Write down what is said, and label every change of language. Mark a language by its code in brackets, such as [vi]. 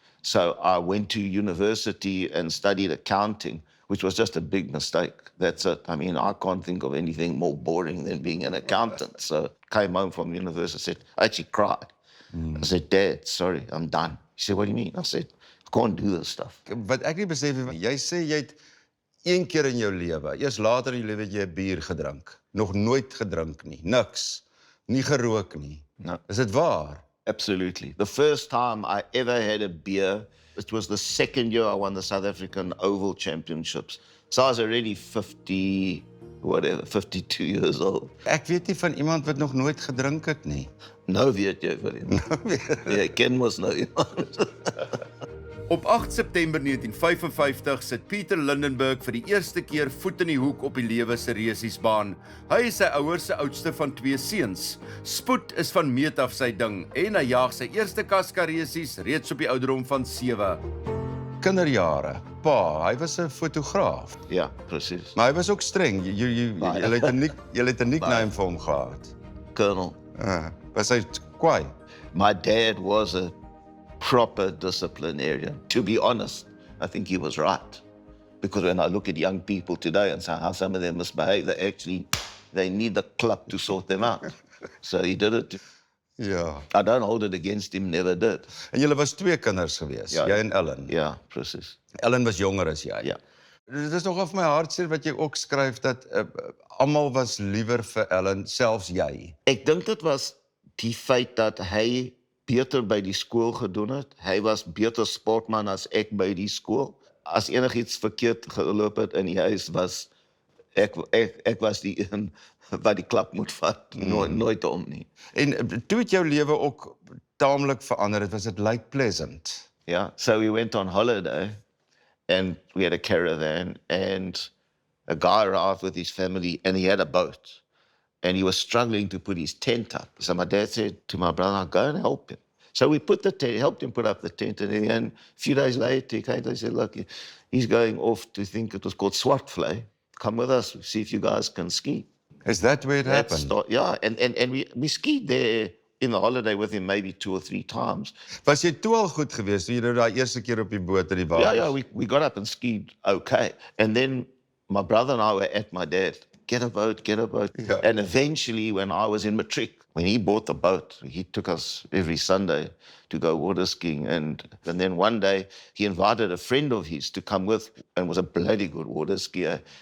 [en] So I went to university and studied accounting, which was just a big mistake. That's it. I mean, I can't think of anything more boring than being an accountant. So came home from university, I actually cried. I said, Dad, sorry, I'm done. He said, what do you mean? I said, I can't do this stuff. [af] Wat ek nie besef het, jy sê jy het 1 keer in jou lewe, eers later in jou lewe het jy 'n bier gedrink. Nog nooit gedrink nie, niks. Nie gerook nie. [en] No. [af] Is dit waar? [en] Absolutely. The first time I ever had a beer, it was the second year I won the South African Oval Championships. So I was already 52 years old. [af] Ek weet nie van iemand wat nog nooit gedrink het nie. Nou weet jy vir hom. Jy ken mos nou iemand. Op 8 September 1955 sit Pieter Lydenburg vir die eerste keer voet in die hoek op die lewe se resiesbaan. Hy is sy ouers se oudste van 2 seuns. Spoed is van meet af sy ding en hy jaag sy eerste kaskaresies reeds op die ouderdom van 7. Kinderjare. Pa, hy was 'n fotograaf. Ja, presies. Maar hy was ook streng. Jy het 'n nickname vir hom gehad. [en] Colonel. [af] Was hy kwaai? [en] My dad was a proper disciplinarian. To be honest, I think he was right. Because when I look at young people today and say how some of them misbehave, they need the club to sort them out. So he did it. [af] Ja. [en] I don't hold it against him, never did. [af] En julle was 2 kinders gewees, Ja. jy en Ellen. Ja, precies. Ellen was jonger as jy. Ja. Dit is nogal vir my hartseer wat jy ook skryf dat almal was liewer vir Ellen, selfs jy. Ek dink dit was die feit dat hy beter by die skool gedoen het. Hy was beter sportman as ek by die skool. As enigiets verkeerd geloop het in die huis was ek was die een wat die klap moet vat, nooit om nie. En toe het jou lewe ook taamlik verander. Dit was dit Lake Pleasant. [en] Yeah, so we went on holiday and we had a caravan and a guy arrived with his family and he had a boat and he was struggling to put his tent up. So my dad said to my brother, go and help him. So we put the tent, helped him put up the tent and then a few days later he came and said, look, he's going off to think it was called Swartvlei. Come with us, see if you guys can ski. Is that where it happened? Yeah, and we skied there in the holiday with him maybe 2 or 3 times. [af] Was jy toe al goed geweest toe jy nou daai eerste keer op die boot in die water? [en] Yeah, we got up and skied okay. And then my brother and I were at my dad. Get a boat. Yeah. And eventually when I was in matric, when he bought the boat, he took us every Sunday to go water skiing. And then one day he invited a friend of his to come with and was a bloody good water skier.